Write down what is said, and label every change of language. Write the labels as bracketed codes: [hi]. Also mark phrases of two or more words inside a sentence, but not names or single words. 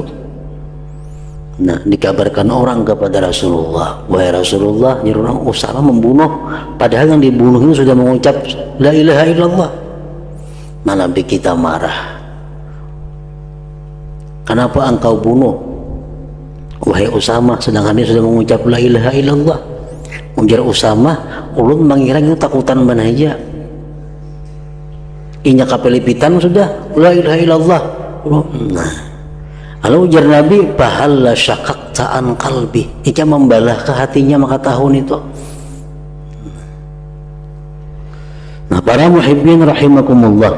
[id] Nah, dikabarkan orang kepada Rasulullah, wahai Rasulullah, ya orang Usamah membunuh, padahal yang dibunuh itu sudah mengucap [ar] لا إله إلا الله. [id] Nah, Nabi kita marah. Kenapa engkau bunuh wahai Usamah sedangkan dia sudah mengucap [ar] لا إله إلا الله? [bjn] Ujar Usamah, ulun mengira itu takutan mana aja. Inya kapelipitan sudah [ar] لا إله إلا الله. [bjn] Nah, lalu ujar Nabi, [ar] هلا شققت عن قلبه. [bjn] Inya membalah ke hatinya maka tahun itu. Nah, para muhibbin rahimakumullah.